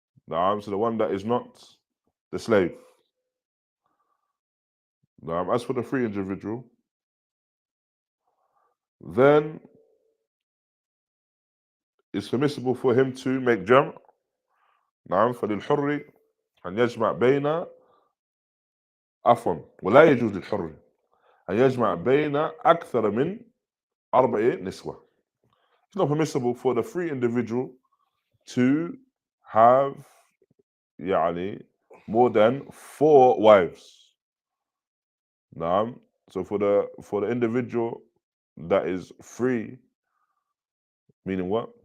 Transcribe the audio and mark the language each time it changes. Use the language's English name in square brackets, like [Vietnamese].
[English] So the one that is not the slave. As for the free individual, then it's permissible for him to make jam'. [Arabic] فللحر أن يجمع بين عفوا ولا يجوز للحر أن يجمع بين أكثر من 4 نسوة. [English] It's not permissible for the free individual to have more than 4 wives. So for the individual that is free, meaning what?